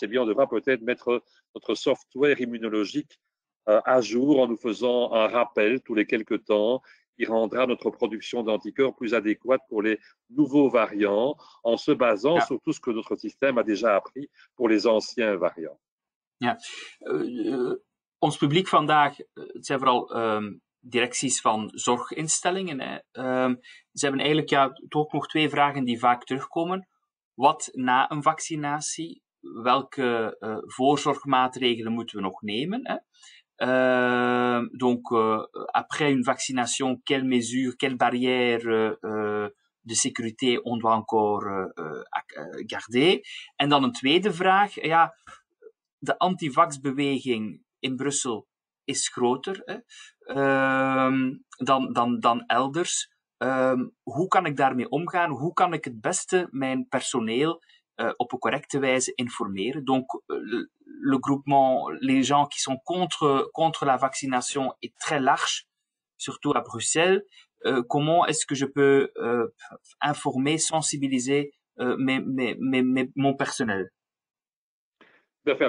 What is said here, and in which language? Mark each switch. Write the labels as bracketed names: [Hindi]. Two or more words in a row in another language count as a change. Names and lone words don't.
[French] Eh bien, on devra peut-être mettre notre software immunologique à jour en nous faisant un rappel tous les quelques temps qui rendra notre production d'anticorps plus adéquate pour les nouveaux variants en se basant [Dutch] Ja. [French] sur tout ce que notre système a déjà appris pour les anciens variants. [Dutch] Ja. Ons publiek vandaag, het zijn vooral directies van zorginstellingen. Hè. Ze hebben eigenlijk toch nog twee vragen die vaak terugkomen. Wat na een vaccinatie? Welke voorzorgmaatregelen moeten we nog nemen? Hè? [French] Donc, après une vaccination, quelles mesures, quelles barrières de sécurité on doit encore garder? [Dutch] En dan een tweede vraag. Ja, de antivaxbeweging in Brussel is groter dan elders. Hoe kan ik daarmee omgaan? Hoe kan ik het beste mijn personeel op een correcte wijze informeren? [French] Donc, le groupement, les gens qui sont contre la vaccination est très large, surtout à Bruxelles. Comment est-ce que je peux informer, sensibiliser mon personnel? Tout à fait.